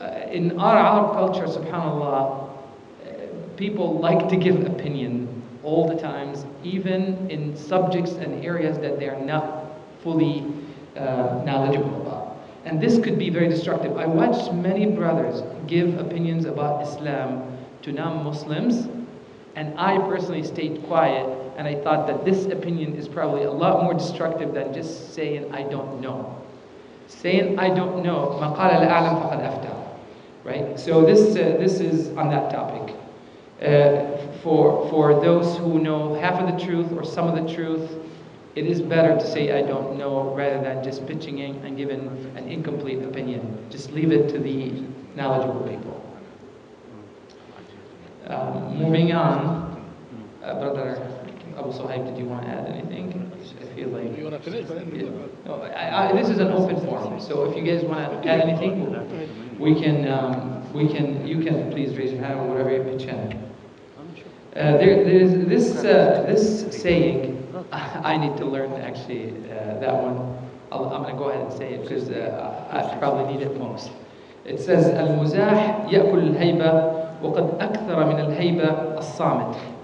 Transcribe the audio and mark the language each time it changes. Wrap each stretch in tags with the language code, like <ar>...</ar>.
<en>In our Arab culture, subhanAllah, people like to give opinion all the times, even in subjects and areas that they are not fully knowledgeable about. And this could be very destructive. I watched many brothers give opinions about Islam to non-Muslims, and I personally stayed quiet, and I thought that this opinion is probably a lot more destructive than just saying I don't know. Saying I don't know,</en> <ar>مَا قَالَ لَا أَعْلَمْ فَقَدْ أَفْتَى.</ar> <en>Right? So this is on that topic. For those who know half of the truth or some of the truth, it is better to say I don't know rather than just pitching in and giving an incomplete opinion. Just leave it to the knowledgeable people. Moving on, Brother Abu Suhaib, did you want to add anything? I feel like you want to finish? no, this is an open forum, so if you guys want to add anything, you can please raise your hand or whatever you pitch in. There's this saying, I need to learn actually that one. I'm going to go ahead and say it because I probably need it most. It says,</en> <ar>المزاح يأكل الهيبة وقد أكثر من الهيبة الصامت.</ar>